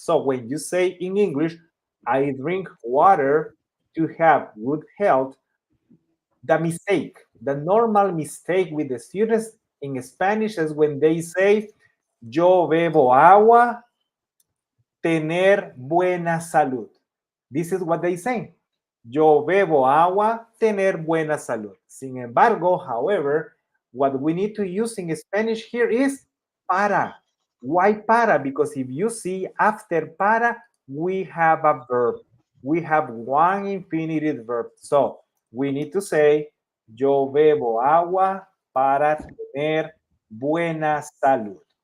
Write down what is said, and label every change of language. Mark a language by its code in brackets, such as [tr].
[en] So when you say in English, I drink water to have good health, the normal mistake with the students in Spanish is when they say, [es] yo bebo agua, tener buena salud. [en] This is what they say. [es] Yo bebo agua, tener buena salud. Sin embargo, [en] however, what we need to use in Spanish here is para. Why para? Because if you see after para, we have a verb. We have one infinitive verb. So we need to say, [es] yo bebo agua para tener buena salud.